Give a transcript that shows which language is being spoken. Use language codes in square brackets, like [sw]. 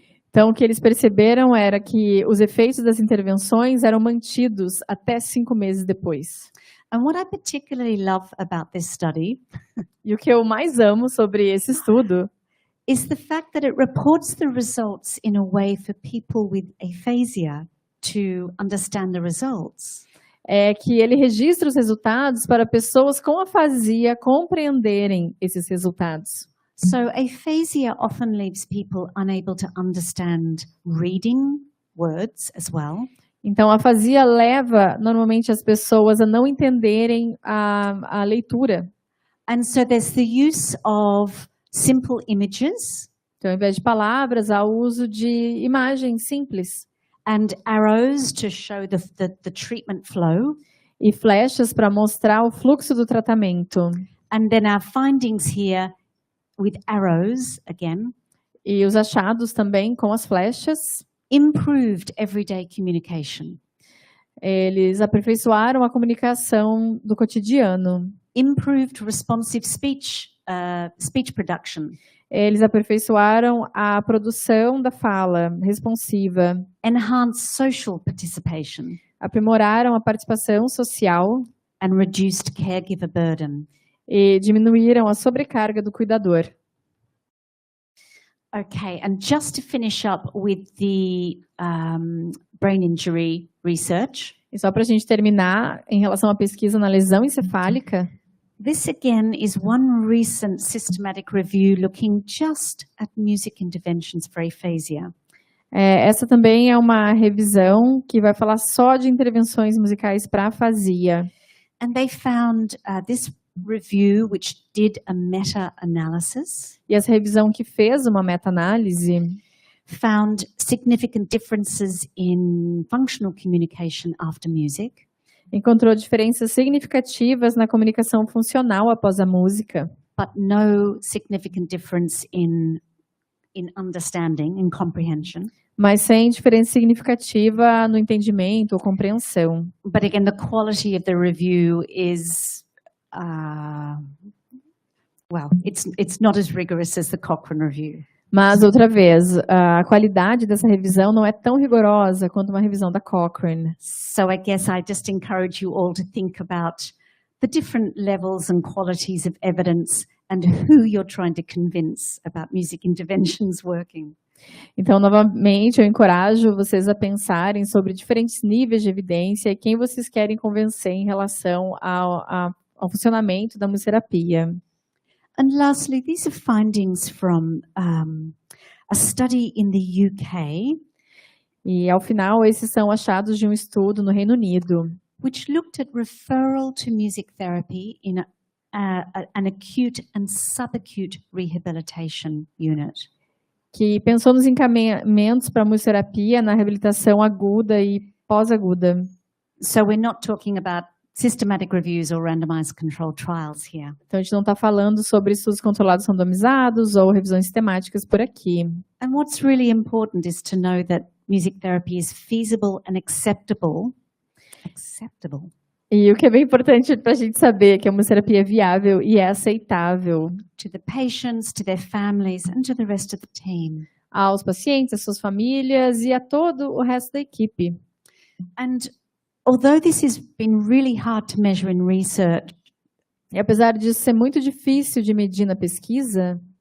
[pt] Então, o que eles perceberam era que os efeitos das intervenções eram mantidos até 5 meses depois. [en] And what I particularly love about this study [pt] E o que eu mais amo sobre esse estudo [en] is the fact that it reports the results in a way for people with aphasia to understand the results. [pt] é que ele registra os resultados para pessoas com afasia compreenderem esses resultados. [en] So aphasia often leaves people unable to understand reading words as well. [pt] Então, a afasia leva normalmente as pessoas a não entenderem a leitura. [en] And so there's the use of simple images [pt] Então, ao invés de palavras, há o uso de imagens simples [en] and arrows to show the treatment flow. [pt] e flechas para mostrar o fluxo do tratamento. [en] And then our findings here with arrows, again, [pt] E os achados também com as flechas. [en] improved everyday communication, [pt] Eles aperfeiçoaram a comunicação do cotidiano. [en] improved responsive speech production, [pt] Eles aperfeiçoaram a produção da fala responsiva. [en] enhanced social participation, [pt] Aprimoraram a participação social [en] and reduced caregiver burden. [pt] e diminuíram a sobrecarga do cuidador. [en] Okay, and just to finish up with the brain injury research, [pt] E só para a gente terminar, em relação à pesquisa na lesão encefálica, [en] this again is one recent systematic review looking just at music interventions for aphasia. [pt] essa também é uma revisão que vai falar só de intervenções musicais para afasia. [en] And they found this review, which did a meta-analysis, [pt] E essa revisão que fez uma meta-análise [en] found significant differences in functional communication after music, [pt] encontrou diferenças significativas na comunicação funcional após a música, [en] but no significant difference in understanding and comprehension. [pt] mas sem diferença significativa no entendimento ou compreensão. [en] But again, the quality of the review is, well, it's not as rigorous as the Cochrane review. [pt] Mas, outra vez, a qualidade dessa revisão não é tão rigorosa quanto uma revisão da Cochrane. [en] So I guess I just encourage you all to think about the different levels and qualities of evidence and who you're trying to convince about music interventions working. [pt] Então, novamente, eu encorajo vocês a pensarem sobre diferentes níveis de evidência e quem vocês querem convencer em relação ao funcionamento da musicoterapia. [en] And lastly, these are findings from a study in the UK, [pt] E, ao final, esses são achados de um estudo no Reino Unido, [en] which looked at referral to music therapy in an acute and subacute rehabilitation unit. [pt] que pensou nos encaminhamentos para a musicoterapia na reabilitação aguda e pós-aguda. [en] So we're not talking about systematic reviews or randomized controlled trials here. [pt] Então, a gente não está falando sobre estudos controlados randomizados ou revisões sistemáticas por aqui. [en] And what's really important is to know that music therapy is feasible and acceptable. [pt] E o que é bem importante para a gente saber é que a musicoterapia é viável e é aceitável [en] To the patients, to their families, and to the rest of the team. [pt] aos pacientes, às suas famílias e a todo o resto da equipe. [en] And although this has been really hard to measure in research, [pt] E apesar disso ser muito difícil de medir na pesquisa,